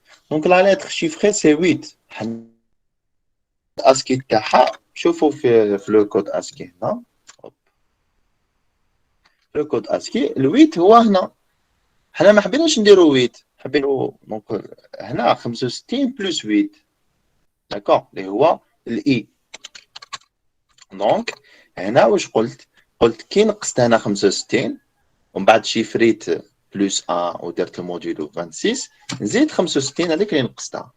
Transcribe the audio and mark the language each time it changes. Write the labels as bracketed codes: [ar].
[fr] Donc la lettre chiffrée c'est 8. [ar] ASCII تاعها شوفوا في le code ASCII هنا. [fr] le code ASCII le 8 [ar] هو هنا. حنا ما حبيناش نديرو 8 حبينو دونك هنا 65 بلس 8 داكور اللي هو الاي. دونك هنا واش قلت كي نقصت هنا 65 ومن بعد شيفريت بلس 1 ودرت الموديلو 26 نزيد 65 هذيك اللي نقصتها.